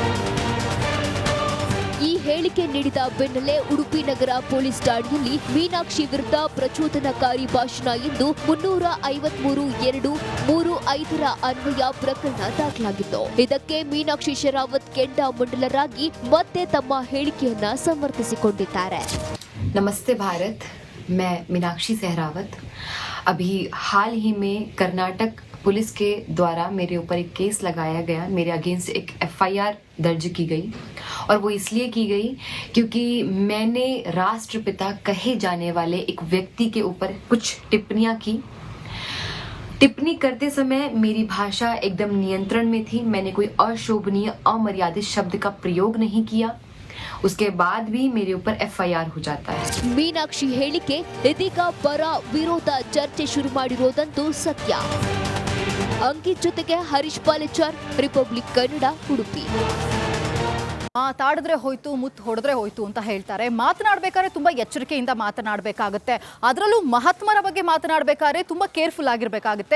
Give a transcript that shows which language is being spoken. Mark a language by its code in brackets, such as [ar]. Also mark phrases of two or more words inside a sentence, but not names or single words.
[kn] ಈ ಹೇಳಿಕೆ ನೀಡಿದ ಬೆನ್ನಲ್ಲೇ ಉಡುಪಿ ನಗರ ಪೊಲೀಸ್ ಠಾಣೆಯಲ್ಲಿ ಮೀನಾಕ್ಷಿ ವಿರುದ್ಧ ಪ್ರಚೋದನಕಾರಿ ಭಾಷಣ ಎಂದು 353(2)(3)(5) ಅನ್ವಯ ಪ್ರಕರಣ ದಾಖಲಾಗಿತ್ತು. ಇದಕ್ಕೆ ಮೀನಾಕ್ಷಿ ಶರಾವತ್ ಕೆಂಡಾಮಂಡಲರಾಗಿ ಮತ್ತೆ ತಮ್ಮ ಹೇಳಿಕೆಯನ್ನ ಸಮರ್ಥಿಸಿಕೊಂಡಿದ್ದಾರೆ. [hi] नमस्ते भारत, मैं मीनाक्षी सहरावत। अभी हाल ही में कर्नाटक पुलिस के द्वारा मेरे ऊपर एक केस लगाया गया, मेरे अगेंस्ट एक एफआईआर दर्ज की गई और वो इसलिए की गई क्योंकि मैंने राष्ट्रपिता कहे जाने वाले एक व्यक्ति के ऊपर कुछ टिप्पणियां की। टिप्पणी करते समय मेरी भाषा एकदम नियंत्रण में थी, मैंने कोई अशोभनीय अमर्यादित शब्द का प्रयोग नहीं किया। उसके बाद भी मेरे ऊपर एफआईआर हो जाता है. [kn] ಮೀನಾಕ್ಷಿ ಹೇಳಿಕೆ ಇದೀಗ ಪರ ವಿರೋಧ ಚರ್ಚೆ ಶುರು ಮಾಡಿರೋದಂತೂ ಸತ್ಯ. ಅಂಕಿತ್ ಜೊತೆಗೆ ಹರೀಶ್ ಪಾಲೇಚಾರ್, ರಿಪಬ್ಲಿಕ್ ಕನ್ನಡ, ಉಡುಪಿ. ಮಾತಾಡಿದ್ರೆ ಹೋಯ್ತು, ಮುತ್ತು ಹೊಡೆದ್ರೆ ಹೋಯ್ತು ಅಂತ ಹೇಳ್ತಾರೆ. ಮಾತನಾಡಬೇಕಾದ್ರೆ ತುಂಬಾ ಎಚ್ಚರಿಕೆಯಿಂದ ಮಾತನಾಡಬೇಕಾಗುತ್ತೆ. ಅದರಲ್ಲೂ ಮಹಾತ್ಮರ ಬಗ್ಗೆ ಮಾತನಾಡಬೇಕಾದ್ರೆ ತುಂಬಾ ಕೇರ್ಫುಲ್ ಆಗಿರಬೇಕಾಗುತ್ತೆ.